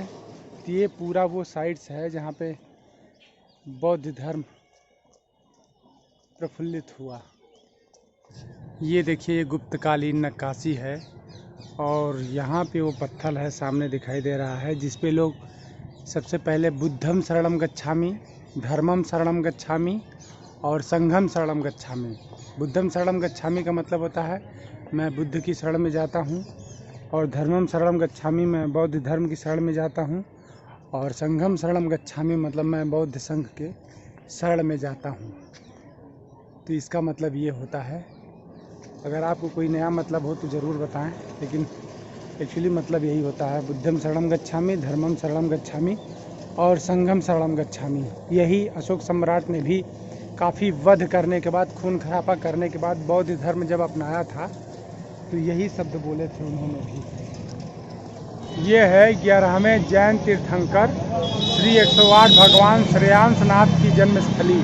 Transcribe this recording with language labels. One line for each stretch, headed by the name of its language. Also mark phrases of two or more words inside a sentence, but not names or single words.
Hindi: तो ये पूरा वो साइट्स है जहाँ पे बौद्ध धर्म प्रफुल्लित हुआ। ये देखिए ये गुप्तकालीन नक्काशी है और यहाँ पे वो पत्थर है सामने दिखाई दे रहा है, जिस पे लोग सबसे पहले
Pali: बुद्धम शरणम गच्छामि, धर्मम शरणम गच्छामि
Hindi: और
Pali: संघम शरणम गच्छामि। बुद्धम शरणम गच्छामि
Hindi: का मतलब होता है मैं बुद्ध की शरण में जाता हूँ, और
Pali: धर्मम शरणम गच्छामि
Hindi: मैं बौद्ध धर्म की शरण में जाता हूँ, और
Pali: संघम शरणम गच्छामि
Hindi: मतलब मैं बौद्ध संघ के शरण में जाता हूँ। तो इसका मतलब ये होता है। अगर आपको कोई नया मतलब हो तो ज़रूर बताएं, लेकिन एक्चुअली मतलब यही होता है,
Pali: बुद्धम शरणम गच्छामि, धर्मम शरणम गच्छामि और संघम शरणम गच्छामि।
Hindi: यही अशोक सम्राट ने भी काफ़ी वध करने के बाद, खून खराबा करने के बाद बौद्ध धर्म जब अपनाया था तो यही शब्द बोले थे उन्होंने भी। ये है 11वें जैन तीर्थंकर श्री 108 भगवान श्रेयांसनाथ की जन्मस्थली।